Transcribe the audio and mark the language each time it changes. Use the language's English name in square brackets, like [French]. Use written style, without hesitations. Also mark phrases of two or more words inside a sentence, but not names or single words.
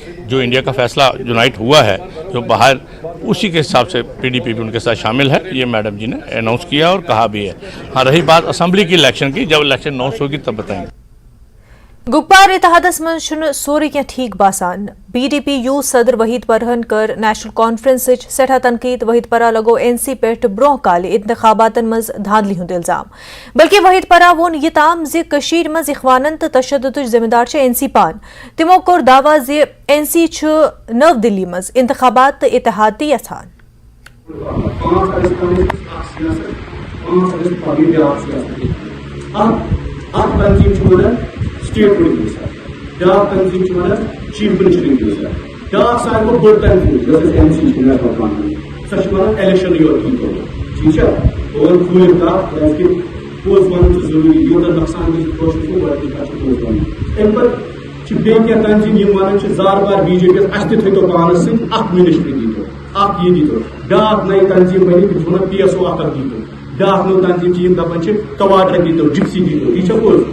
[Hindi] जो इंडिया का फैसला यूनाइट हुआ है जो बाहर, उसी के हिसाब से PDP भी उनके साथ शामिल है। ये मैडम जी ने अनाउंस किया और कहा भी है। हाँ, रही बात असेंबली की इलेक्शन की, जब इलेक्शन अनाउंस होगी तब बताएंगे। [Kashmiri] गुप्पार इतिहादस मन सोरी क्या ठीक बासान। PDP यूथ सदर वहीद परहन कर नेशनल कॉन्फ्रेंस सठा तनकीद। वहीद परा लगो NC पे ब्रोह काल इंतखाबातन मज धांधली हुंद इल्जाम। बल्कि वहीद परा वोन ये ताम जे कशीर मज इखवानन तो तशद्दुद जिम्मेदार NC पान। तिमो कोर दावा जे NC नव दिल्ली मज इंतखाबात इतिहादी यथान। [English] state police [Kashmiri] ब्याक तंजीम [English] chief minister [Kashmiri] ब्याक सारे बड़ तंजीम NC सो इलेक्शन योर [Hindi] ठीक है [Kashmiri] और खुल पोज वन जरूरी योर नुकसान पोज वन بیٚیہِ تنظیٖم یِم وَنان چھِ زار بار بی جے پی یس اَسہِ تہِ تھٲیتو پانَس سۭتۍ اکھ مِنِسٹری دیٖتو اکھ یہِ دیٖتو بیٛاکھ نٔے تنظیٖم بَنہِ تِم چھِ وَنان پی ایس او اکھ دیٖتو بیٛاکھ نٔو تنظیٖم چھِ یِم دَپان چھِ کواڈرا دیٖتو جِپسی دیٖتو یہِ چھا پوٚز